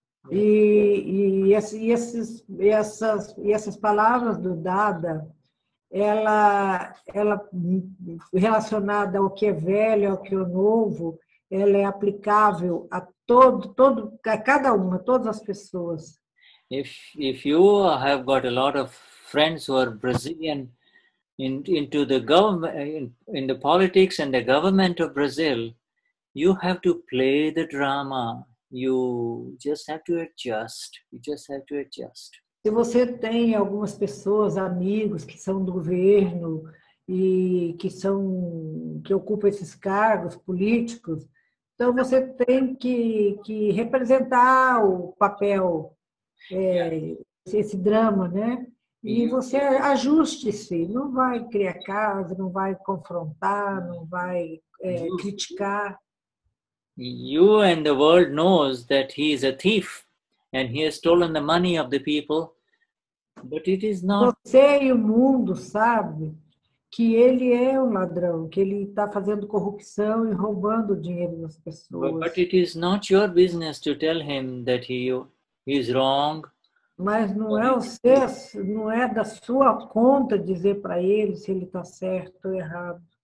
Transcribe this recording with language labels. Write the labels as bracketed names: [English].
[Portuguese] E essas palavras do Dada, ela relacionada ao que é velho, ao que é novo, ela é aplicável a a cada uma, todas as pessoas. [English] If you have got a lot of friends who are Brazilian into the government, in the politics and the government of Brazil, you have to play the drama. You just have to adjust. You just have to adjust. [Portuguese] Se você tem algumas pessoas, amigos que são do governo e que ocupam esses cargos políticos, então você tem que representar o papel, esse drama, né? E você ajuste-se, não vai criar casa, não vai confrontar, não vai criticar. [English] You and the world knows that he is a thief and he has stolen the money of the people, but it is not. [Portuguese] Você e o mundo sabe que ele é um ladrão, que ele está fazendo corrupção e roubando o dinheiro das pessoas. [English] But it is not your business to tell him that he is wrong. [Portuguese] Mas não é da sua conta dizer para ele se ele está certo ou errado.